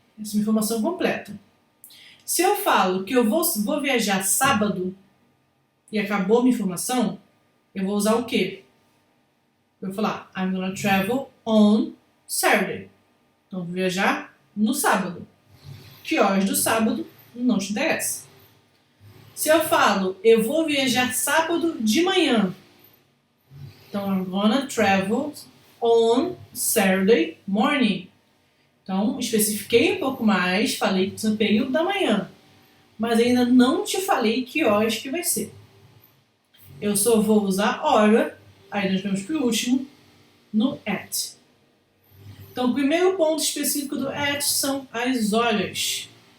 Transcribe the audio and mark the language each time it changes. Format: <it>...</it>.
<pt>Essa é uma informação completa. Se eu falo que eu vou viajar sábado e acabou a minha informação, eu vou usar o quê?</pt> <en>Eu vou falar, I'm gonna travel on Saturday.</en> <pt>Então, vou viajar no sábado. Que horas do sábado não te interessa. Se eu falo, eu vou viajar sábado de manhã.</pt> <en>Então, I'm gonna travel on Saturday morning.</en> <pt>Então, especifiquei um pouco mais, falei que no período da manhã. Mas ainda não te falei que horas que vai ser. Eu só vou usar hora. Aí nós vamos para o último, no at. Então, o primeiro ponto específico do at são as horas.</pt>